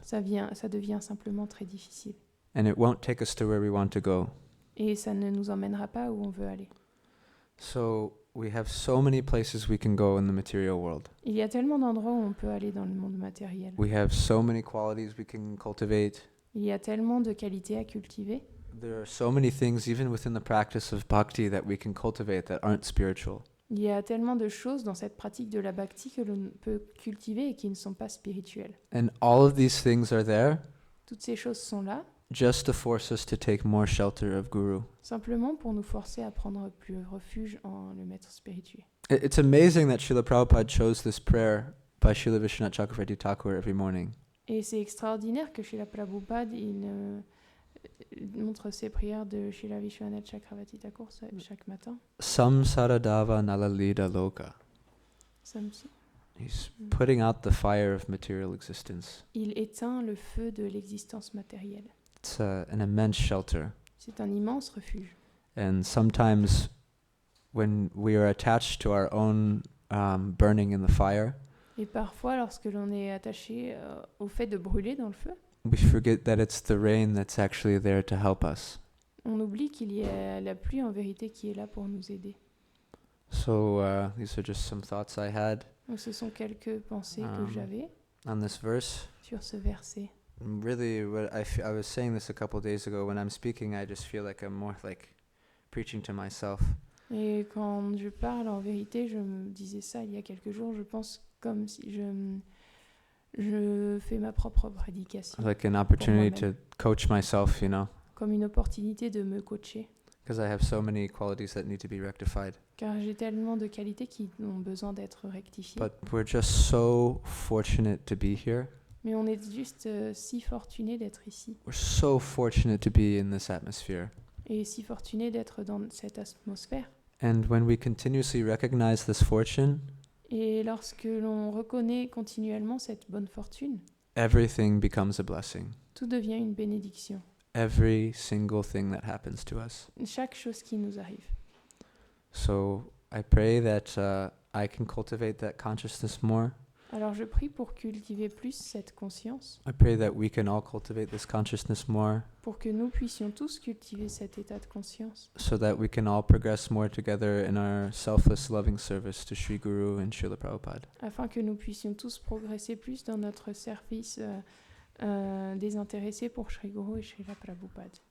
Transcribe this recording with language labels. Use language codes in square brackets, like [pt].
[fr] ça devient simplement très difficile. [en] And it won't take us to where we want to go. [fr] Et ça ne nous emmènera pas où on veut aller. [en] So we have so many places we can go in the material world. [fr] Il y a tellement d'endroits où on peut aller dans le monde matériel. [en] We have so many qualities we can cultivate. [fr] Il y a tellement de qualités à cultiver. [en] There are so many things, even within the practice of bhakti, that we can cultivate that aren't spiritual. [fr] Il y a tellement de choses dans cette pratique de la bhakti que l'on peut cultiver et qui ne sont pas spirituelles. [en] And all of these things are there [fr] Toutes ces choses sont là, [en] just to force us to take more shelter of Guru. [fr] simplement pour nous forcer à prendre plus refuge en le maître spirituel. [en] It's amazing that Srila Prabhupada chose this prayer by Srila Vishwanath Chakravarti Thakur every morning. [fr] Et c'est extraordinaire que Srila Prabhupada montre ses prières de Srila Vishwanath Chakravarti Thakur chaque matin. [sa] Samsaradava nalalida loka. Samson. [en] He's putting out the fire of material existence. [fr] Il éteint le feu de l'existence matérielle. [en] It's an immense shelter. [fr] C'est un immense refuge. [en] And sometimes when we are attached to our own burning in the fire, [fr] Et parfois, lorsque l'on est attaché au fait de brûler dans le feu, [en] we forget that it's the rain that's actually there to help us. [fr] on oublie qu'il y a la pluie en vérité qui est là pour nous aider. [en] So these are just some thoughts I had [fr] Donc, ce sont quelques pensées que j'avais [en] on this verse. [fr] sur ce verset. [en] Really, I was saying this a couple days ago. When I'm speaking, I just feel like I'm more like preaching to myself. [fr] Et quand je parle, en vérité, je me disais ça il y a quelques jours, je pense comme si je fais ma propre prédication [en] like an opportunity [fr] moi-même. [en] to coach myself, [fr] comme une opportunité de me coacher. [en] because I have so many qualities that need to be rectified. [fr] Car j'ai tellement de qualités qui ont besoin d'être rectifiées. [en] But we're just so fortunate to be here. [fr] Mais on est juste si fortunés d'être ici. [en] We're so fortunate to be in this atmosphere. [fr] Et si fortunés d'être dans cette atmosphère. [en] And when we continuously recognize this fortune, [fr] Et lorsque l'on reconnaît continuellement cette bonne fortune, [en] everything becomes a blessing. [fr] tout devient une bénédiction. [en] Every single thing that happens to us. [fr] Chaque chose qui nous arrive. [en] So I pray that I can cultivate that consciousness more. [fr] Alors je prie pour cultiver plus cette conscience, [en] I pray that we can all cultivate this consciousness more [fr] pour que nous puissions tous cultiver cet état de conscience, [en] so that we can all progress more together in our selfless loving service to Sri Guru and Srila Prabhupada. [fr] afin que nous puissions tous progresser plus dans notre service désintéressé pour Sri Guru et Srila Prabhupada.